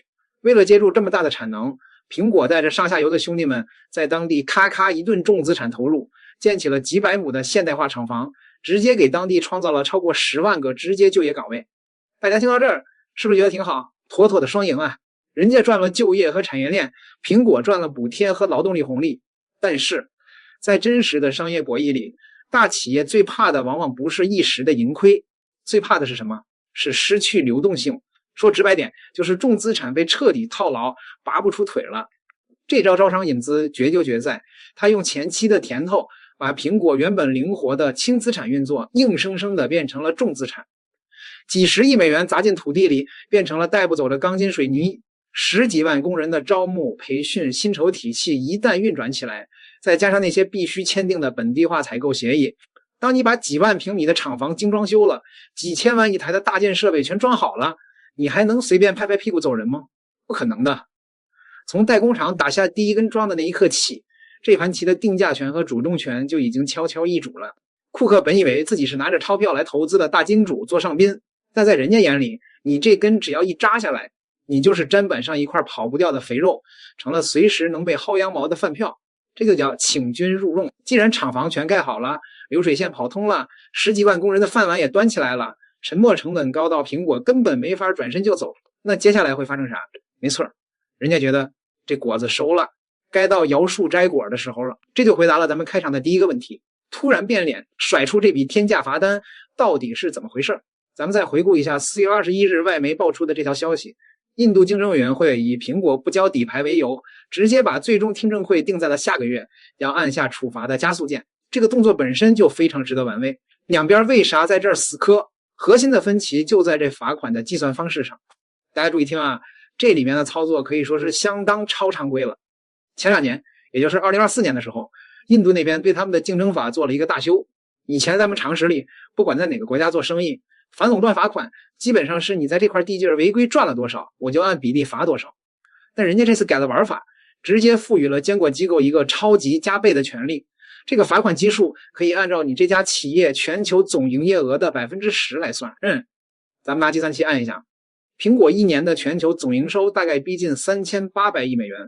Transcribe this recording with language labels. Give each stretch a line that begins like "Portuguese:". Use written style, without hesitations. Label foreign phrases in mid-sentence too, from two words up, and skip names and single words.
Chinese: 為了接住這麼大的產能，蘋果帶着上下游的兄弟們在當地咔咔一頓重資產投入，建起了幾百亩的現代化廠房，直接給当地創造了超過10萬個直接就業崗位。大家聽到這兒是不是覺得挺好？妥妥的雙贏啊！人家賺了就業和產業鏈，蘋果賺了補貼和勞動力紅利。但是在真實的商業博弈裡，大企業最怕的往往不是一時的盈虧，最怕的是什麼？是失去流动性。說直白點，就是重資產被徹底套牢，拔不出腿了。這招招商引資絕就絕在，他用前期的甜头，把蘋果原本靈活的輕資產運作，硬生生的变成了重資產。幾十億美元砸進土地裡，變成了带不走的鋼筋水泥。10幾萬工人的招募、培訓、薪酬體系一旦運轉起來，再加上那些必須簽訂的本地化採購協議，當你把幾萬平米的廠房精裝修了，幾千萬一台的大件設備全裝好了，你還能隨便拍拍屁股走人嗎？不可能的。從代工厂打下第一根樁的那一刻起，這盤棋的定價權和主动权就已經悄悄易主了。庫克本以為自己是拿着鈔票來投資的大金主做上賓，但在人家眼裡，你这根只要一扎下來，你就是砧板上一塊跑不掉的肥肉，成了隨時能被薅羊毛的飯票。這就叫請君入瓮。既然廠房全蓋好了，流水線跑通了，10幾萬工人的飯碗也端起來了，沉沒成本高到蘋果根本沒法轉身就走，那接下來會發生啥？沒錯，人家覺得這果子熟了，該到搖樹摘果的時候了。這就回答了咱們開場的第一個問題，突然變臉甩出這筆天價罰單到底是怎麼回事？咱們再回顧一下4月21日外媒爆出的這條消息，印度競爭委員會以蘋果不交底牌為由，直接把最終听證會定在了下個月，要按下處罰的加速鍵。這個動作本身就非常值得玩味。兩邊為啥在這兒死磕？核心的分歧就在這罰款的計算方式上。大家注意聽啊，這裡面的操作可以說是相當超常規了。前2年，也就是2024年的時候，印度那邊對他們的競爭法做了一個大修。以前咱們常識裡，不管在哪個國家做生意，反垄斷罰款基本上是你在這塊地界違規賺了多少，我就按比例罰多少。但人家這次改了玩法，直接賦予了監管機構一個超級加倍的權利。這個罰款基數可以按照你這家企業全球總營業額的 10% 來算。咱們拿計算器按一下，蘋果一年的全球總營收大概逼近3800億美元。